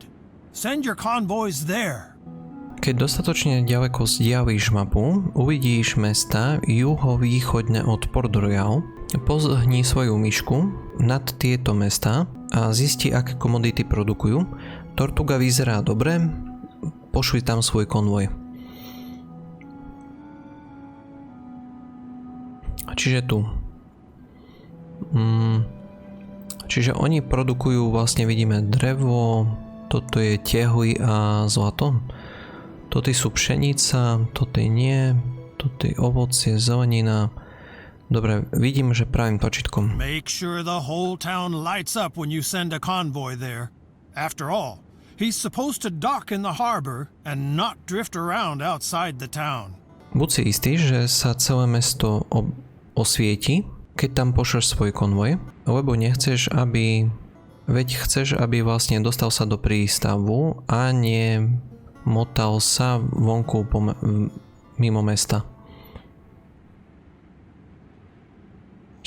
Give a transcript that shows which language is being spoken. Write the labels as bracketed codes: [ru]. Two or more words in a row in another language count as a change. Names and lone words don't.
[en] Send your convoys there. [sk] Keď dostatočne ďaleko zdiališ mapu, uvidíš mesta juhovýchodne od Royale. Pozhni svoju myšku nad tieto mesta a zisti, aké komodity produkujú. Tortuga vyzerá dobre, pošli tam svoj konvoj. Čiže tu. Čiže oni produkujú, vlastne vidíme drevo, toto je tehly a zlato. Toto sú pšenica, toto nie, toto je ovocie, zelenina. Dobre, vidím, že pravým tlačítkom. [en] Make sure the whole town lights up when you send a convoy there. After all, he's supposed to dock in the harbor and not drift around outside the town. [sk] Buď si istý, že sa celé mesto osvieti, keď tam pošleš svoj konvoj, lebo nechceš, chceš, aby vlastne dostal sa do prístavu a nie motal sa vonku mimo mesta.